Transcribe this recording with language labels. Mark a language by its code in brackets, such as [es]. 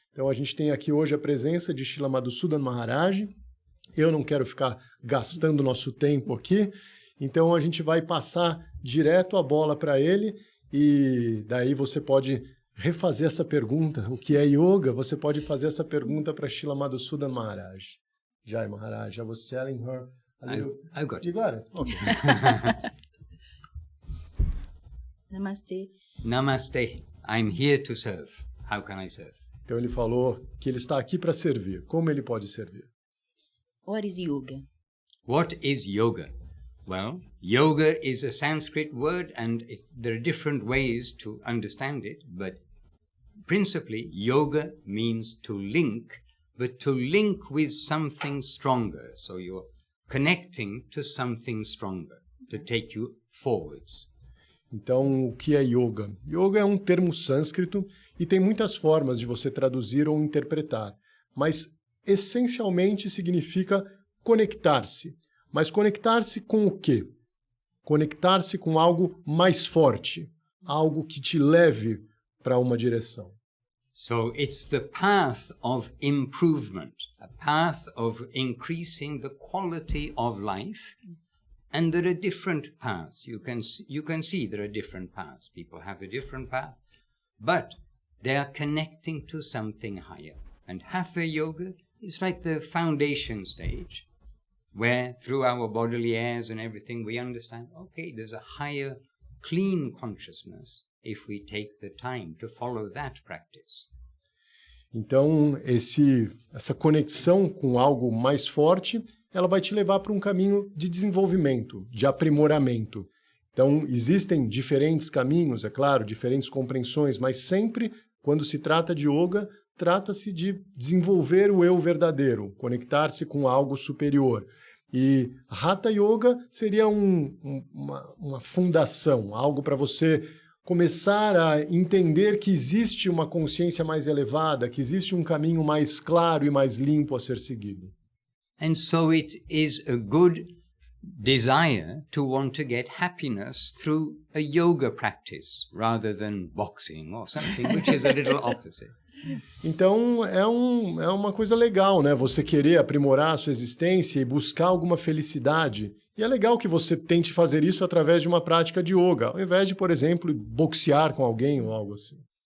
[pt] Então a gente tem aqui hoje a presença de Srila Madhusudan Maharaj. Eu não quero ficar gastando nosso tempo aqui, então a gente vai passar direto a bola para ele e daí você pode refazer essa pergunta. O que é yoga? Você pode fazer essa pergunta para Srila Madhusudan Maharaj. [en] Jai Maharaj, I was telling her a little... I got it. You got it? Okay. Namastê. Namaste. I'm here to serve. How can I serve? [pt] Então ele falou que ele está aqui para servir. Como ele pode servir? [en] What is yoga? What is yoga? Well, yoga is a Sanskrit word and there are different ways to understand it, but principally yoga means to link, but to link with something stronger. So you're connecting to something stronger to take you forwards. [pt] Então, o que é yoga? Yoga é um termo sânscrito e tem muitas formas de você traduzir ou interpretar, mas essencialmente significa conectar-se. Mas conectar-se com o quê? Conectar-se com algo mais forte, algo que te leve para uma direção. [en] So it's the path of improvement, a path of increasing the quality of life. And there are different paths. You can see there are different paths. People have a different path, but they are connecting to something higher. And Hatha Yoga is like the foundation stage, where through our bodily airs and everything we understand, okay, there's a higher, clean consciousness if we take the time to follow that practice. [pt] Então, essa conexão com algo mais forte, ela vai te levar para um caminho de desenvolvimento, de aprimoramento. Então, existem diferentes caminhos, é claro, diferentes compreensões, mas sempre, quando se trata de yoga, trata-se de desenvolver o eu verdadeiro, conectar-se com algo superior. E Hatha Yoga seria uma fundação, algo para você começar a entender que existe uma consciência mais elevada, que existe um caminho mais claro e mais limpo a ser seguido. [en] And so it is a good desire to want to get happiness through a yoga practice rather than boxing or something, which is a little opposite. [pt] Então, é uma coisa legal, né? Você querer aprimorar a sua existência e buscar alguma felicidade. E é legal que você tente fazer isso através de uma prática de yoga, ao invés de, por exemplo, boxear com alguém ou algo assim.